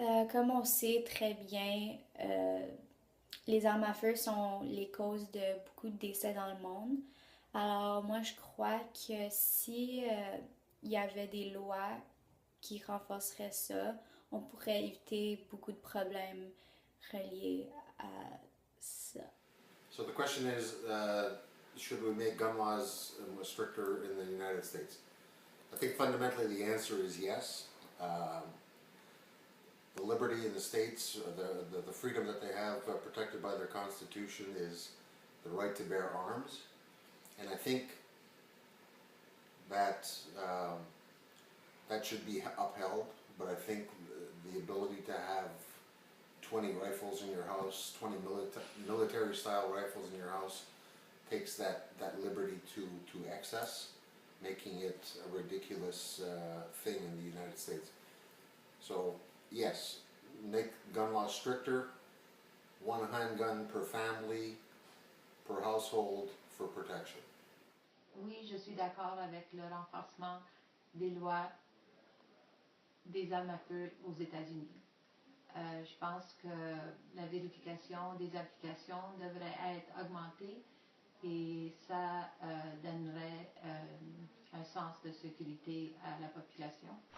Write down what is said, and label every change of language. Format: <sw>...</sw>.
<fr>Comme on sait très bien, les armes à feu sont les causes de beaucoup de décès dans le monde. Alors moi je crois que si il y avait des lois qui renforceraient ça, on pourrait éviter beaucoup de problèmes reliés à ça.</fr> <en>So the question is, should we make gun laws stricter in the United States? I think fundamentally the answer is yes. The liberty in the states, the freedom that they have protected by their constitution is the right to bear arms. And I think that that should be upheld, but I think the ability to have 20 rifles in your house, 20 military-style rifles in your house, takes that liberty to excess, making it a ridiculous thing in the United States. So, yes, make gun laws stricter, one handgun per family, per household, for protection.</en> <fr>Oui, je suis d'accord avec le renforcement des lois des armes à feu aux États-Unis. Je pense que la vérification des applications devrait être augmentée et ça donnerait un sens de sécurité à la population.</fr>